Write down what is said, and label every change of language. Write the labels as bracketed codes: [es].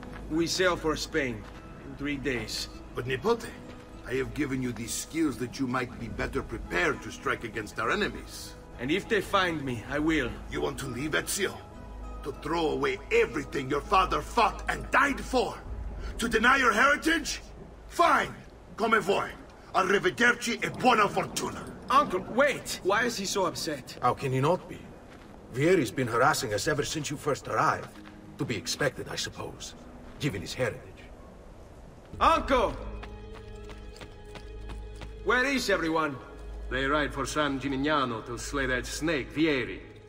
[en] We sail for Spain in 3 days. But Nipote, I have given you these skills that you might be better prepared to strike against our enemies. And if they find me, I will. You want to leave, Ezio? To throw away everything your father fought and died for? To deny your heritage? Fine! [it] Come vuoi. Arrivederci e buona fortuna. [en] Uncle, wait! Why is he so upset? How can he not be? Vieri's been harassing us ever since you first arrived. To be expected, I suppose, given his heritage. Uncle! Where is everyone? They ride for San Gimignano to slay that snake, Vieri.